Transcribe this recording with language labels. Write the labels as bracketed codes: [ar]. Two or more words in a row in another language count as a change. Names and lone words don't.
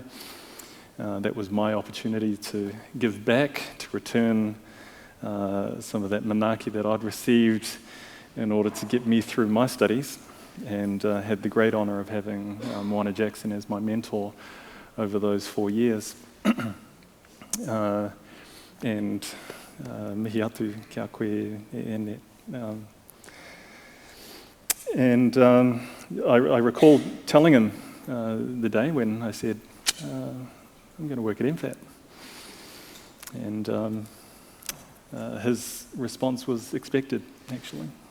[en] That was my opportunity to give back, to return some of that manaaki that I'd received in order to get me through my studies, and had the great honour of having Moana Jackson as my mentor over those 4 years. And [mi] mihi atu ki a koe e [en] and I recall telling him the day when I said, I'm going to work at MFAT. And his response was expected, actually.